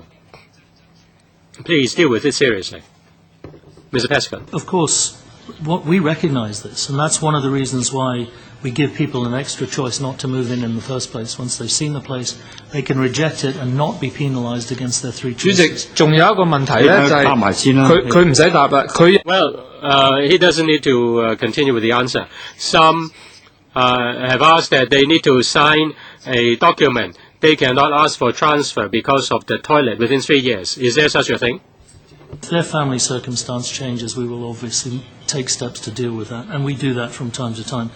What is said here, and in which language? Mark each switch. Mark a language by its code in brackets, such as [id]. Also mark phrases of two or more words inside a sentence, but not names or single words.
[en] Please deal with it seriously. Mr. Prescott. Of course, we recognise this, and that's one of the reasons why we give people an extra choice not to move in the first place. Once they've seen the place, they can reject it and not be penalised against their three choices. [yue] 主席，仲有一個問題咧，就係佢唔使答啦，佢 [en] Well, he doesn't need to continue with the answer. Some have asked that they need to sign a document. They cannot ask for transfer because of the toilet within 3 years. Is there such a thing? If their family circumstance changes, we will obviously take steps to deal with that, and we do that from time to time.